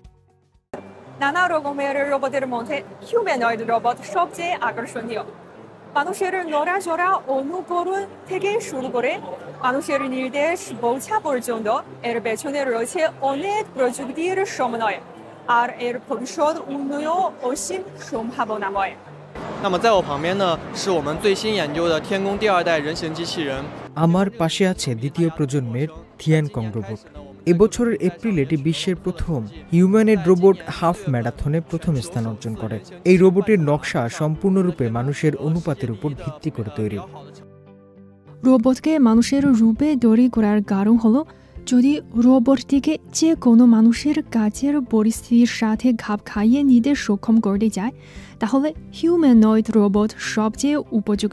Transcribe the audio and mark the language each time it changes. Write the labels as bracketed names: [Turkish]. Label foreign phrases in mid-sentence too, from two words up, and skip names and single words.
[Bangla] নানা রকমের রোবটের মধ্যে হিউম্যানয়েড রোবট সবচেয়ে আকর্ষণীয়। মানুষের নড়াচড়া অনুকরণ থেকে শুরু করে মানুষের নির্দেশ বোঝা পর্যন্ত এর পেছনে রয়েছে অনেক প্রযুক্তির সমন্বয়, আর এর ভবিষ্যৎ উন্নয়ন অসীম সম্ভাবনাময়। [Chinese] 那么在我旁边呢，是我们最新研究的天宫第2代人形机器人。 [Bangla] আমার পাশে আছে দ্বিতীয় প্রজন্মের থিয়ানকং রোবট। এবছরের এপ্রিলে এটি বিশ্বের প্রথম হিউম্যানয়েড রোবট হাফ ম্যারাথনে প্রথম স্থান অর্জন করে। এই রোবটের নকশা সম্পূর্ণরূপে মানুষের অনুপাতের উপর ভিত্তি করে তৈরি। রোবটকে মানুষের রূপে তৈরি করার কারণ হলো, যদি রোবটটিকে যে কোনো মানুষের কাজের পরিস্থিতির সাথে খাপ খাইয়ে নিতে সক্ষম করতে চায়, তাহলে হিউম্যানয়েড রোবট সবচেয়ে উপযুক্ত।